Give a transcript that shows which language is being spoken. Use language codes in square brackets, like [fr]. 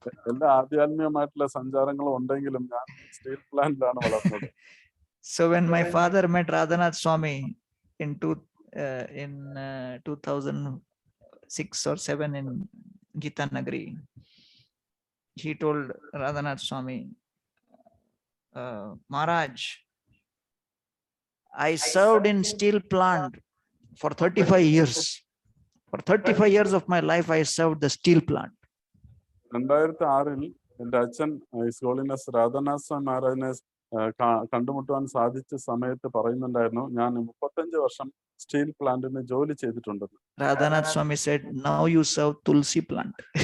[ml] എല്ലാ ആധ്യാത്മികമായിട്ടുള്ള സഞ്ചാരങ്ങളും ഉണ്ടെങ്കിലും ഞാൻ സ്റ്റീൽ പ്ലാന്റിലാണ് വളർന്നത്. [en] So when my father met Radhanath Swami in 2006 or 7 in Gita Nagari, he told Radhanath Swami, Maharaj, I served in steel plant for 35 years. For 35 years of my life, I served the steel plant. [ml] 2006 എന്റെ അച്ഛൻ his holiness Radhanath സ്വാമി മഹാരാജിനെ കണ്ടുമുട്ടുവാൻ സാധിച്ച സമയത്ത് പറയുന്നുണ്ടായിരുന്നു, ഞാൻ 35 വർഷം steel പ്ലാന്റിന് ജോലി ചെയ്തിട്ടുണ്ടെന്ന്. [en] Radhanath Swami said, now you serve Tulsi plant.